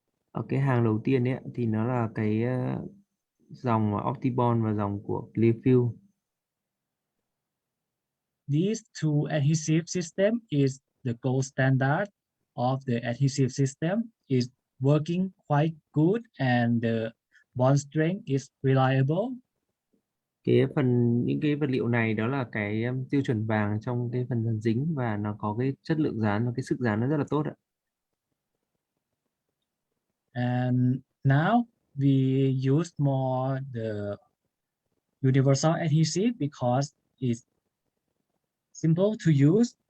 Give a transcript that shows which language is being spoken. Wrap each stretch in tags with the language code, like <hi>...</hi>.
<vi>Ở cái hàng đầu tiên ấy thì nó là cái dòng Optibond và dòng của Clearfield.</vi> <en>These two adhesive system is the gold standard of the adhesive system. Is working quite good and the bond strength is reliable.</en> <vi>Những cái vật liệu này đó là cái tiêu chuẩn vàng trong cái phần dàn dính, và nó có cái chất lượng dán và cái sức dán nó rất là tốt ạ.</vi> <en>And now we use more the universal adhesive because it's simple to use.</en>